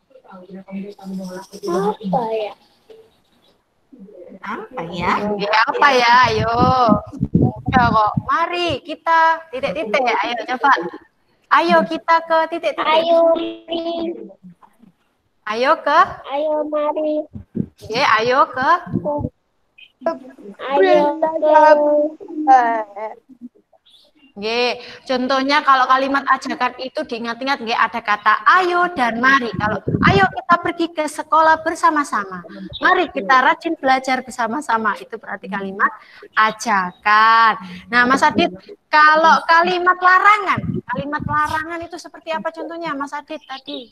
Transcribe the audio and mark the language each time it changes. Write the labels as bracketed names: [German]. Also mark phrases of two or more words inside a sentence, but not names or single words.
[Indonesian] Apa ya? Apa ya? Nggih, apa ya? Ayo. Udah kok. Mari kita titik-titik. Ayo coba. Ayo kita ke titik-titik. Ayo, Ayo ke. ayo mari. Nggih, ayo ke. Ayo ke. Nggih, contohnya kalau kalimat ajakan itu diingat-ingat nggih ada kata ayo dan mari. Kalau ayo kita pergi ke sekolah bersama-sama. Mari kita rajin belajar bersama-sama. Itu berarti kalimat ajakan. Nah, Mas Adit, kalau kalimat larangan itu seperti apa contohnya Mas Adit tadi?